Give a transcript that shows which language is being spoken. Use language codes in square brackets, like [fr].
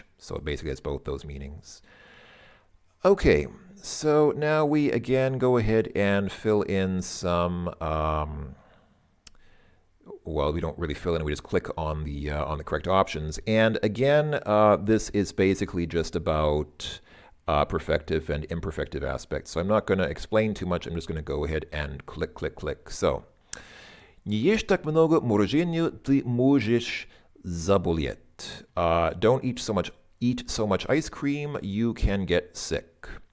[en] So it basically has both those meanings. Okay, so now we again go ahead and fill in some well, we don't really fill in, we just click on the correct options. And again, this is basically just about perfective and imperfective aspects. So I'm not going to explain too much. I'm just going to go ahead and click, click, click. [ru] So, не ешь так много мороженого, ты можешь заболеть. [en] Don't eat so much ice cream, you can get sick.